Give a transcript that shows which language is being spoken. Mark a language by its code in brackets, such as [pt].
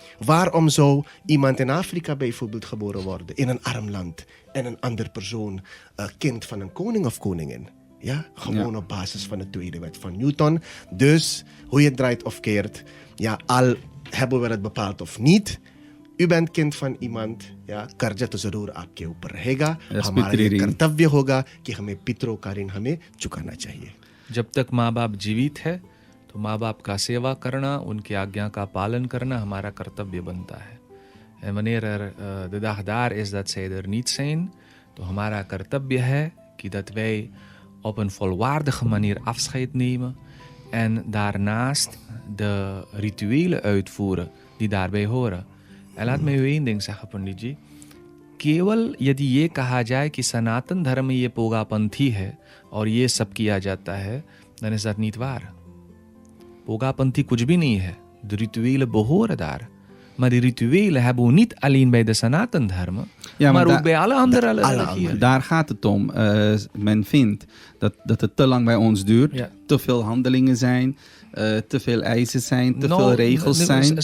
[nl] Waarom zou iemand in Afrika bijvoorbeeld geboren worden, in een arm land, en een ander persoon kind van een koning of koningin? Ja? Gewoon op basis van de tweede wet van Newton. Dus, hoe je het draait of keert, ja, al hebben we het bepaald of niet, u bent kind van iemand, ja, [hi] karja to zarur aapke upar रहेगा, [en] Yes, [hi] हमारा ये पितरी ऋण। कर्तव्य होगा कि हमें पितरों का ऋण हमें चुकाना चाहिए. जब तक माँ बाप जीवित है तो माँ बाप का सेवा करना, उनकी आज्ञा का पालन करना हमारा कर्तव्य बनता है. [nl] En wanneer er de dag daar is dat zij er niet zijn, [hi] तो हमारा कर्तव्य है कि [nl] dat wij op een volwaardige manier afscheid nemen en daarnaast de rituelen uitvoeren die daarbij horen. En laat mij u één ding zeggen, पंडित जी. [hi] केवल यदि ये कहा जाए कि सनातन धर्म में ये पोगापंथी है और ये सब किया जाता है, [nl] dan is dat niet waar. [hi] Pogapanthie कुछ भी नहीं है. [nl] De rituelen behoren daar. Maar die rituelen hebben we niet alleen bij de Sanatan Dharma, Ja, maar maar ook da- bij alle andere alle religieën. Daar gaat het om. Men vindt dat het te lang bij ons duurt. Ja. Te veel handelingen zijn. Te veel eisen zijn. Te veel regels zijn.